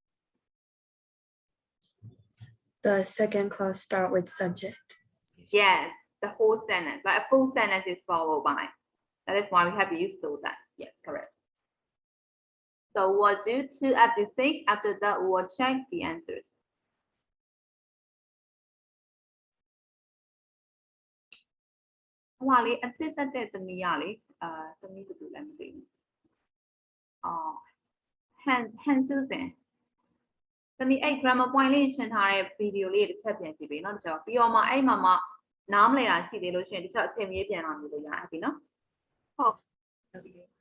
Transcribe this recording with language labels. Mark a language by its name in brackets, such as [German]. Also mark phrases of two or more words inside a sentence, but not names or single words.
[English] The second clause start with subject. Yes, the whole sentence, like a full sentence is followed by. That is why we have to use so that. Yes, correct. So we'll do 2 up to 6. After that, we'll check the answers. [Burmese] Wow, အသစ်တက်တဲ့သမီးရလေသမီးဘယ်လိုလဲမသိဘူးအော် Han Susan သမီးအဲ့ [English] grammar point [Burmese] လေးရှင်းထားတဲ့ video လေးတစ်ချက်ပြန်ကြည့်ပေးနော်တခြားပြီးတော့မှအဲ့မှာမှနားမလည်တာရှိသေးလို့ရှိရင်တခြားအချိန်မီးပြန်လာလို့ရတယ်ပြီနော်ဟုတ်